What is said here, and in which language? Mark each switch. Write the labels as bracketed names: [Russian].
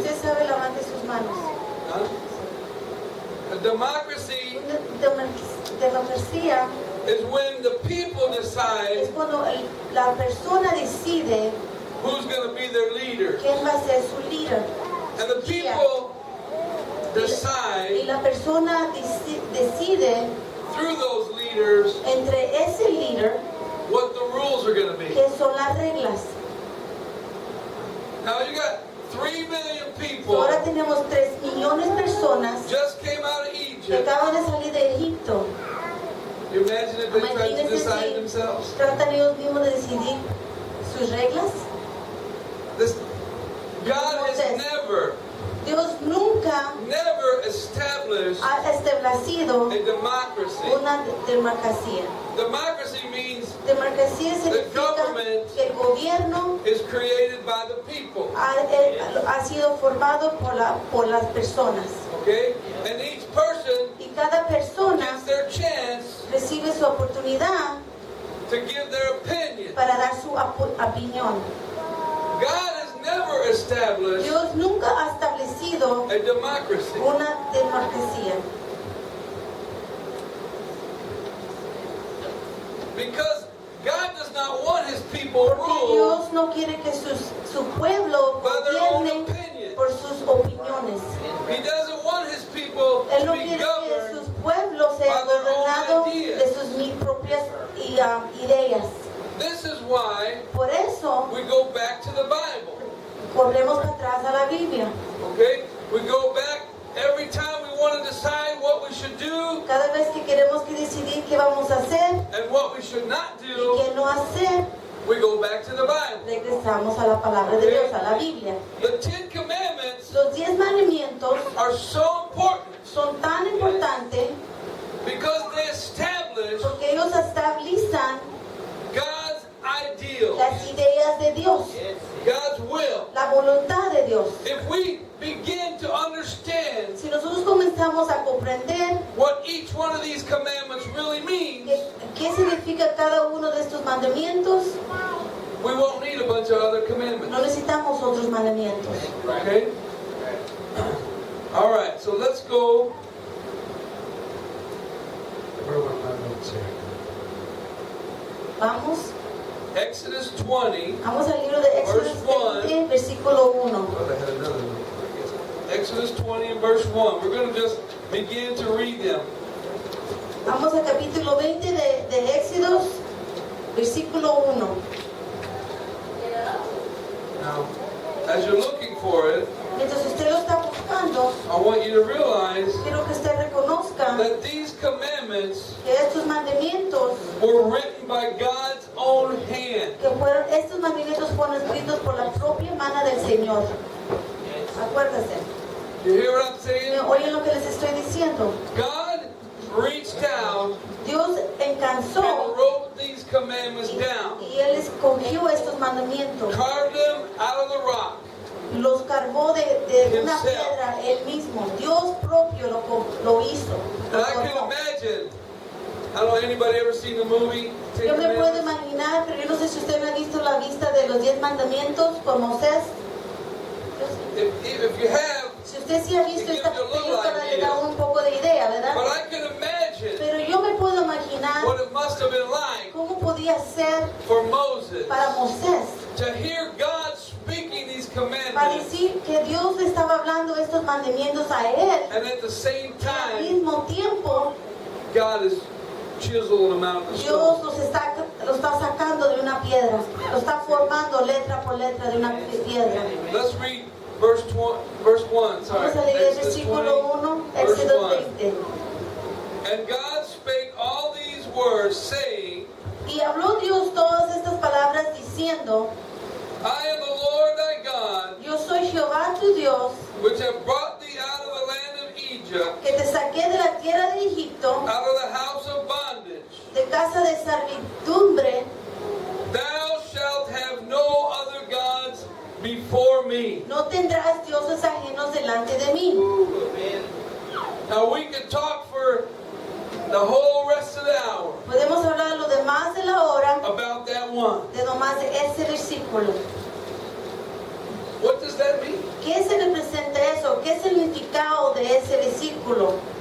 [Spanish] usted sabe, levante sus manos. [English] Huh? A democracy [Spanish] Una democracia [English] is when the people [Spanish] es [English] decide [Spanish] cuando la persona decide [English] who's going to be their leader. [Spanish] quién va a ser su líder. [English] And the people [Spanish] Y [English] decide [Spanish] la persona decide [English] through those leaders [Spanish] entre ese líder [English] what the rules are going to be. [Spanish] qué son las reglas. [English] Now you got 3 million people [Spanish] Ahora tenemos 3 millones de personas [English] just came out of [Spanish] que [English] Egypt. [Spanish] acaban de salir de Egipto. [English] You imagine if they tried to [Spanish] Imagínense [English] decide [Spanish] si [English] themselves? [Spanish] tratan ellos mismos de decidir sus reglas. [English] This, God has [Spanish] Dios nunca [English] never established [Spanish] ha establecido [English] a democracy. [Spanish] una democracia. [English] Democracy means [Spanish] Democracia significa que el gobierno [English] is created by the people. [Spanish] ha sido formado por las personas. [English] Okay? And each person [Spanish] Y cada persona [English] gets their chance [Spanish] recibe su oportunidad [English] to give their opinion. [Spanish] para dar su opinión. [English] God has never established [Spanish] Dios nunca ha establecido [English] a democracy. [Spanish] una democracia. [English] Because God does not want His people [Spanish] Porque [English] ruled [Spanish] Dios no quiere que su pueblo [English] by their own [Spanish] gobierne [English] opinion. [Spanish] por sus opiniones. [English] He doesn't want His people [Spanish] Él no [English] to be [Spanish] quiere que [English] governed [Spanish] sus pueblos sean [English] by their own [Spanish] gobernados [English] ideas. [Spanish] de sus propias ideas. [English] This is why [Spanish] Por eso [English] we go back to the Bible. [Spanish] corremos para atrás a la Biblia. [English] Okay? We go back every time we want to decide what we should do [Spanish] Cada vez que queremos que decidir qué vamos a hacer [English] and what we should not [Spanish] y [English] do, [Spanish] qué no hacer, [English] we go back to the Bible. [Spanish] regresamos a la palabra de Dios, a la Biblia. [English] The 10 Commandments [Spanish] Los 10 mandamientos [English] are so important [Spanish] son tan importantes [English] because they establish [Spanish] porque ellos estabilizan [English] God's ideals, [Spanish] las ideas de Dios, [English] God's will. [Spanish] la voluntad de Dios. [English] If we begin to understand [Spanish] Si nosotros comenzamos a comprender [English] what each one of these commandments really means, [Spanish] qué significa cada uno de estos mandamientos, [English] we won't need a bunch of other commandments. [Spanish] no necesitamos otros mandamientos. [English] Okay? All right, so let's go. Where were my notes here? [Spanish] Vamos, [English] Exodus 20. [Spanish] vamos al libro de Éxodo 20, versículo 1. [English] Well, I had another one. Exodus 20 and verse 1. We're going to just begin to read them. [Spanish] Vamos al capítulo 20 de Éxodos, versículo 1. [English] Now, as you're looking for it, [Spanish] Mientras usted lo está buscando, [English] I want you to realize [Spanish] quiero que usted reconozca [English] that these commandments [Spanish] que estos mandamientos, [English] were written by God's own hand. [Spanish] estos mandamientos fueron escritos por la propia mano del Señor. Acuérdese. [English] You hear what I'm saying? [Spanish] Oyen lo que les estoy diciendo. [English] God reached down [Spanish] Dios [English] and [Spanish] alcanzó [English] wrote these commandments down, [Spanish] y Él escogió estos mandamientos. [English] carved them out of the rock. [Spanish] Los cargó de una [English] Himself. [Spanish] piedra Él mismo. Dios propio lo hizo. [English] And I can imagine, I don't know, anybody ever seen the movie Ten [Spanish] Yo me puedo [English] Commandments? [Spanish] imaginar, pero yo no sé si usted me ha visto la vista de los 10 mandamientos por Moisés. [English] If you have, [Spanish] Si usted sí ha visto esta película, le da un poco de idea, ¿verdad? [English] but I can imagine [Spanish] Pero yo me puedo imaginar [English] what it must have been like [Spanish] cómo podía ser [English] for Moses [Spanish] para Moisés, [English] to hear God speaking these [Spanish] para [English] commandments, [Spanish] decir que Dios le estaba hablando estos mandamientos a él, [English] and at the same [Spanish] y al [English] time, [Spanish] mismo tiempo [English] God is chiseling them out of the [Spanish] Dios [English] stone. [Spanish] lo está sacando de una piedra, lo está formando letra por letra de una piedra. [English] Let's read verse 1. Sorry, [Spanish] Vamos a leer el [English] Exodus 20, [Spanish] versículo 1, [English] verse [Spanish] Éxodo [English] 1. [Spanish] 20. [English] And God spake all these words, saying, [Spanish] Y habló Dios todas estas palabras diciendo, [English] I am the Lord thy God, [Spanish] yo soy Jehová tu Dios, [English] which have brought thee out of the land of Egypt, [Spanish] que te saqué de la tierra de Egipto, [English] out of the house of bondage. [Spanish] de casa de servidumbre. [English] Thou shalt have no other gods before me. [Spanish] No tendrás dioses ajenos delante de mí. [English] Now we could talk for the whole rest of the hour [Spanish] Podemos hablar lo demás de la hora, [English] about that one. [Spanish] de nomás de ese versículo. [English] What does that mean? [Spanish] ¿Qué se representa eso? ¿Qué es el significado de ese versículo?